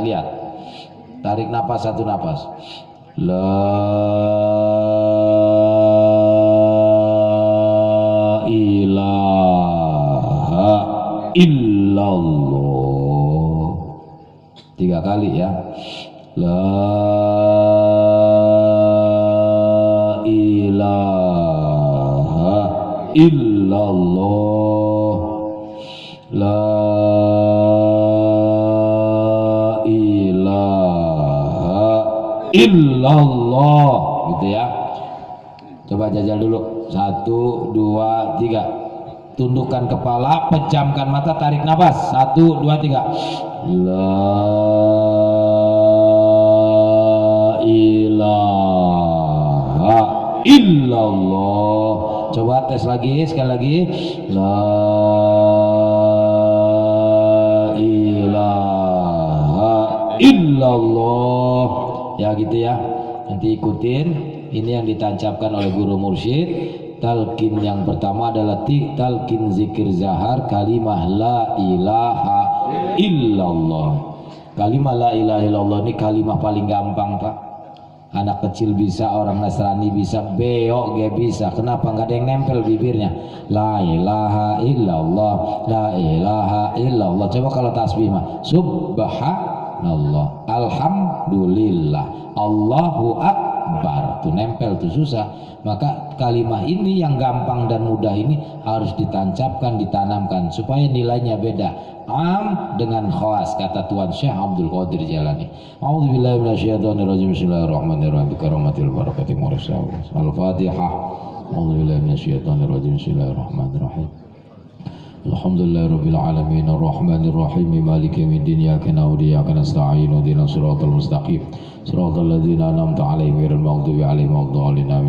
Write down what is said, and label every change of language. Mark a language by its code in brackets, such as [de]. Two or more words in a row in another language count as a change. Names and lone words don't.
[id] Tarik napas, satu napas. [ar] لا إلا الله. [id] 3 kali ya. [ar] لا إله إلا الله. لا إله إلا الله, [id] gitu ya. Coba jajal dulu. 1, 2, 3. Tundukkan kepala, pejamkan mata, tarik nafas. [ar] 1, 2, 3. لا إله إلا الله. [id] Coba tes lagi, sekali lagi. [ar] لا إله إلا الله. [id] Ya gitu ya. Nanti ikutin. Ini yang ditancapkan oleh guru mursyid. Talqin yang pertama adalah talqin zikir zahar kalimah [ar] لا إله إلا الله. [id] Kalimah [ar] لا إله إلا الله [id] ini kalimah paling gampang, Pak. Anak kecil bisa, orang Nasrani bisa, beok gak bisa. Kenapa? Nggak ada yang nempel bibirnya. [ar] لا إله إلا الله، لا إله إلا الله. [id] Coba kalau tasbih mah [ar] سبحان الله، الحمد لله، الله أكبر. [id] Tuh nempel tuh susah. Maka kalimah ini yang gampang dan mudah ini harus ditancapkan, ditanamkan supaya nilainya beda. Am dengan khas, kata Tuan Syekh Abdul Qadir Jalani. [ar] أعوذ بالله من الشيطان الرجيم. بسم الله الرحمن الرحيم. بكرامة البركة مرسلة. Al-Fatihah. أعوذ بالله من الشيطان الرجيم. بسم الله الرحمن الرحيم. الحمد لله رب العالمين الرحمن الرحيم مالك يوم الدين إياك نعبد وإياك نستعين اهدنا الصراط المستقيم صراط الذين أنعمت عليهم غير المغضوب عليهم ولا الضالين آمين.